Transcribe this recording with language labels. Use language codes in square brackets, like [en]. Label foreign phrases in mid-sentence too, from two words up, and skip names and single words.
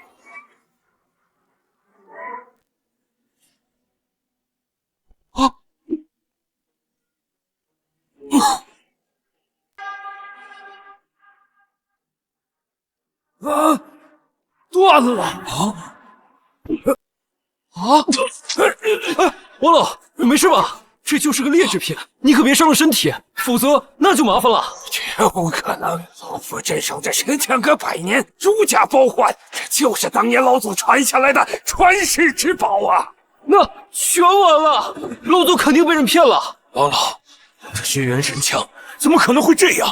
[zh] 断了！王老，没事吧？这就是个劣质品，你可别伤了身体，否則那就麻煩了。絕無可能！老夫鎮守這神槍閣100年，如假包換，這就是當年老祖傳下來的傳世之寶啊！那全完了，老祖肯定被人騙了。王老，這軒辕神槍怎麼可能會這樣？